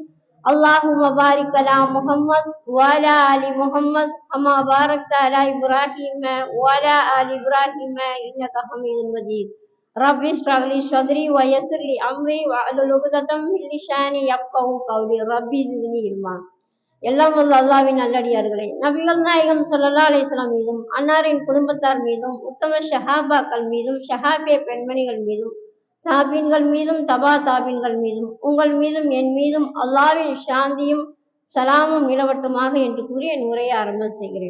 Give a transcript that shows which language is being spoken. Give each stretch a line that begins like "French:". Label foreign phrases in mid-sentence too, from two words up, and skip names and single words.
Arabic: اللهم بارك على محمد وعلى آل محمد كما باركت على إبراهيم وعلى آل إبراهيم إنك حميد مجيد. رب اشرح لي صدري ويسر لي أمري واحلل عقدة من لساني يفقهوا قولي. ربي زدني علما.
Tamil: எல்லாம் வல்ல அல்லாஹ்வின் நல்லடியார்களே, நபிகள் நாயகம்
Arabic: صلى الله عليه وسلم
Tamil: மீதும் அன்னாரின் குடும்பத்தார் மீதும் உத்தம ஷஹாபாக்கள் மீதும் ஷஹாபிய பெண்மணிகள் மீதும் தாபீன்கள் மீதும் தபா தாபீன்கள் மீதும் உங்கள் மீதும் என் மீதும் அல்லாஹ்வின் சாந்தியும் சலாமும் நிலவட்டுமாக என்று கூறி என் உரையை ஆரம்பம் செய்கிறேன்.